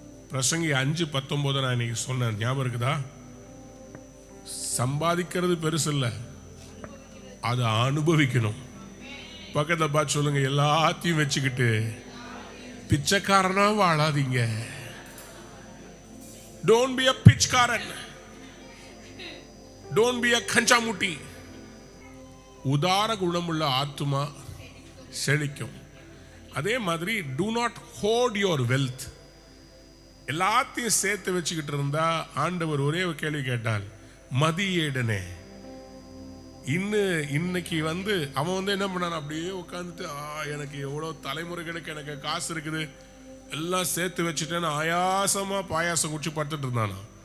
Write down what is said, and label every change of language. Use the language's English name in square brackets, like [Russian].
[Tamil] பிரசங்கி 5:19 நான் இன்னைக்கு சொன்னேன், ஞாபகம் இருக்குதா? சம்பாதிக்கிறது பெருசு இல்லை, அதை அனுபவிக்கணும். பக்கத்துல பார்த்து சொல்லுங்க, எல்லாத்தையும் வச்சுக்கிட்டு பிச்சைக்காரனா வாழாதீங்க. [English] don't be a [Tamil] Pichaikkaran, [English] don't be a [Tamil] கஞ்சாமுட்டி. உதார குணமுள்ள ஆத்துமா செழிக்கும். அதே மாதிரி [English] do not hoard your wealth. [Tamil] எல்லாத்தையும் சேர்த்து வச்சுக்கிட்டு இருந்தா ஆண்டவர் ஒரே ஒரு கேள்வி கேட்டால், மதியேடனே. இன்னைக்கு அவன் என்ன பண்ணான், அப்படியே உட்காந்துட்டு எனக்கு எவ்வளோ தலைமுறைகளுக்கு எனக்கு காசு இருக்குது எல்லாம் சேர்த்து வச்சுட்டேன்னு ஆயாசமா பாயாசம் குடிச்சு படுத்துட்டு இருந்தானா.